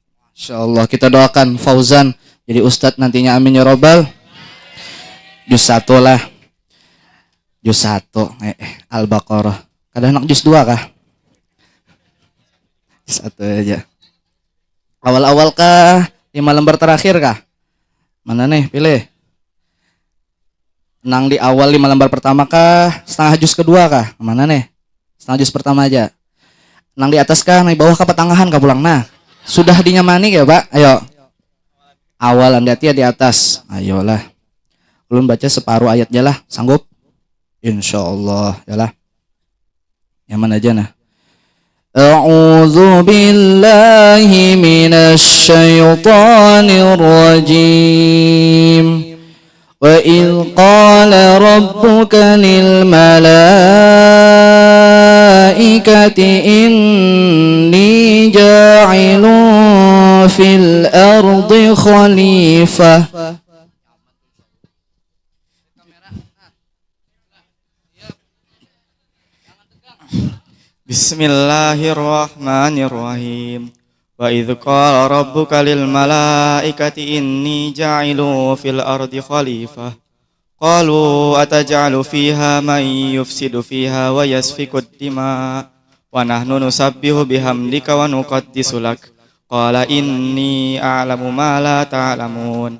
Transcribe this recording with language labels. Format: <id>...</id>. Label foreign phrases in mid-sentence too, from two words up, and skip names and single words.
<id>Insyaallah kita doakan Fauzan jadi ustadz nantinya,</id> <ar>آمين يا ربّ.</ar> <bjn>Juz 1 lah. Juz 1 Al-Baqarah. Kadang anak juz 2 kah? Juz 1 aja. Awal-awal kah? 5 lembar terakhir kah? Mana nih? Pilih. Nang di awal 5 lembar pertama kah? Setengah juz kedua kah? Mana nih? Setengah juz pertama aja. Nang di atas kah? Nang di bawah kah? Pertengahan kah pulang? Nah, sudah dinyamani ya Pak? Ayo. Awalan di atas. Ayolah. Belum baca separuh ayat aja lah. Sanggup? Insyaallah. Yalah. Yang mana aja nah?</bjn> <ar>أعوذ بالله من الشيطان الرجيم. وإذ قال ربك للملائكة إني جاعل في الأرض خليفة. بسم الله الرحمن الرحيم. وإذ قال ربك للملائكة إني جاعل في الأرض خليفة. قالوا أتجعل فيها من يفسد فيها ويسفك الدماء ونحن نسبح بحمدك ونقدس لك. قال إني أعلم ما لا تعلمون.</ar>